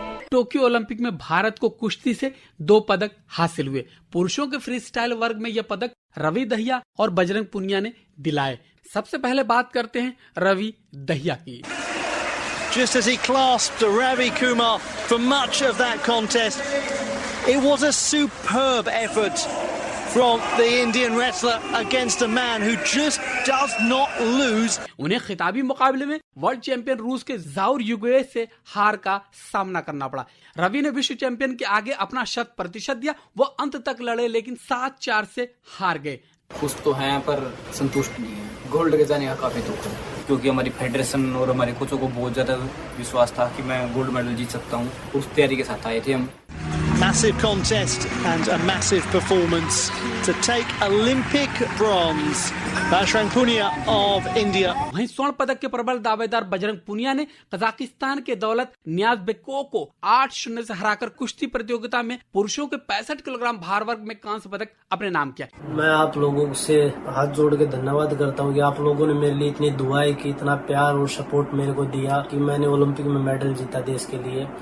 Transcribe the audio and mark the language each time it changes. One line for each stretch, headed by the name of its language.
Hindi: Tokyo Olympic में भारत को कुश्ती से 2 पदक हासिल हुए। पुरुषों के फ्री स्टाइल वर्ग में यह पदक रवि दहिया और बजरंग पुनिया ने दिलाए। सबसे पहले बात करते हैं रवि दहिया की।
English: just as he clasped Ravi Kumar for much of that contest. It was a superb effort from the Indian wrestler against a man who just does not lose.
Hindi: उन्हें खिताबी मुकाबले में वर्ल्ड चैंपियन रूस के जाउर युगुए से हार का सामना करना पड़ा। रवि ने विश्व चैंपियन के आगे अपना 100% दिया। वो अंत तक लड़े लेकिन 7-4 से हार गए। खुश तो हैं पर संतुष्ट नहीं है। गोल्ड के जाने का काफी दुख है क्योंकि हमारी फेडरेशन और हमारे कोचों को बहुत ज्यादा विश्वास था कि मैं गोल्ड मेडल जीत सकता हूँ। उस तैयारी के साथ आए थे हम।
English: Massive contest and a massive performance to take Olympic bronze. Bajrang Punia of India.
Hindi: वहीं स्वर्ण पदक के प्रबल दावेदार बजरंग पुनिया ने कजाकिस्तान के दौलत नियाज़बेकोव को 8-0 से हराकर कुश्ती प्रतियोगिता में पुरुषों के 65 किलोग्राम भार वर्ग में कांस्य पदक अपने नाम किया। मैं आप लोगों से हाथ जोड़ के धन्यवाद करता हूँ कि आप लोगों ने मेरे लिए इतनी दुआएं की, इतना प्यार और सपोर्ट मेरे को दिया कि मैंने ओलंपिक में मेडल जीता देश के लिए।